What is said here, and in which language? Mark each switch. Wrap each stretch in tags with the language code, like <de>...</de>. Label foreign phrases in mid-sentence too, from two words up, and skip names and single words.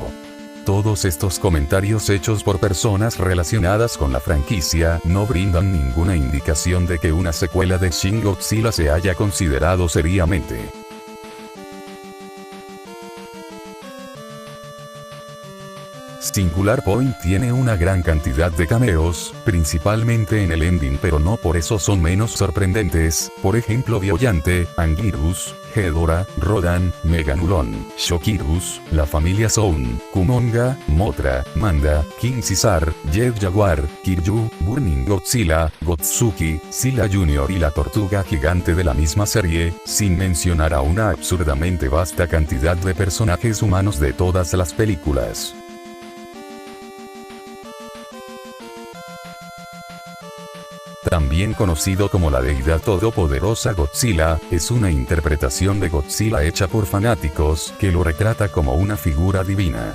<es>Todos estos comentarios hechos por personas relacionadas con la franquicia no brindan ninguna indicación de que una secuela de Shin Godzilla se haya considerado seriamente. Singular Point tiene una gran cantidad de cameos, principalmente en el ending, pero no por eso son menos sorprendentes. Por ejemplo, Biollante, Anguirus, Ghidorah, Rodan, Meganulon, Shokirus, la familia Sound, Kumonga, Mothra, Manda, King Caesar, Jet Jaguar, Kiryu, Burning Godzilla, Gotsuki, Silla Jr. y la tortuga gigante de la misma serie, sin mencionar a una absurdamente vasta cantidad de personajes humanos de todas las películas. También conocido como la deidad todopoderosa Godzilla, es una interpretación de Godzilla hecha por fanáticos que lo retrata como una figura divina.</es>